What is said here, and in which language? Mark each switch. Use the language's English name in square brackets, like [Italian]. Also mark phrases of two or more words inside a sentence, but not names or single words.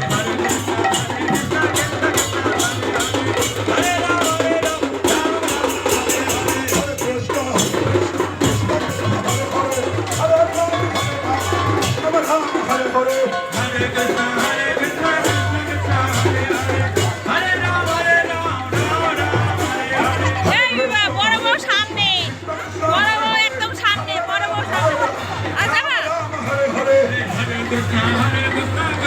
[Sanskrit] Hare Krishna, Krishna Krishna, Hare Hare, Hare Rama, Rama Hare Hare. Hare Krishna, Krishna Krishna, Hare Hare, Hare Ram, Ram Ram, Hare Hare. [Bangla] এই বড় বড় সামনে বড় বড় একদম সামনে বড় বড় সামনে আচ্ছা [Sanskrit] Hare Hare. Hare Krishna,